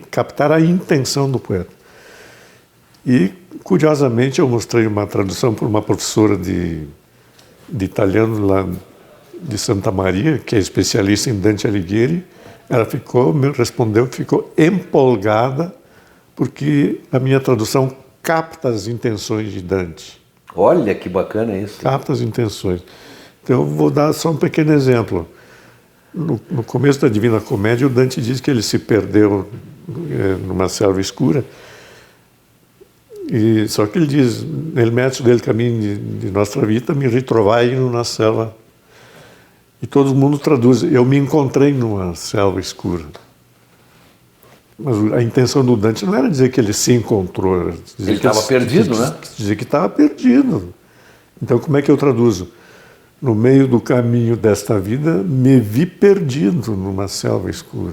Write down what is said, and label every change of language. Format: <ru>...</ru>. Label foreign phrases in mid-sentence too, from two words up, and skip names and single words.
<pt>Captar a intenção do poeta. E, curiosamente, eu mostrei uma tradução por uma professora de italiano lá de Santa Maria, que é especialista em Dante Alighieri, ela me respondeu que ficou empolgada porque a minha tradução capta as intenções de Dante. Olha que bacana isso. Capta as intenções. Então, eu vou dar só um pequeno exemplo. No começo da Divina Comédia, o Dante diz que ele se perdeu numa selva escura. Só que ele diz,</pt> <it>nel mezzo del cammino di nostra vita, mi ritrovai in una selva.</it> <pt>E todo mundo traduz, eu me encontrei numa selva escura. Mas a intenção do Dante não era dizer que ele se encontrou. Era dizer ele estava perdido, né? Dizer que estava perdido. Então, como é que eu traduzo? No meio do caminho desta vida, me vi perdido numa selva escura.</pt>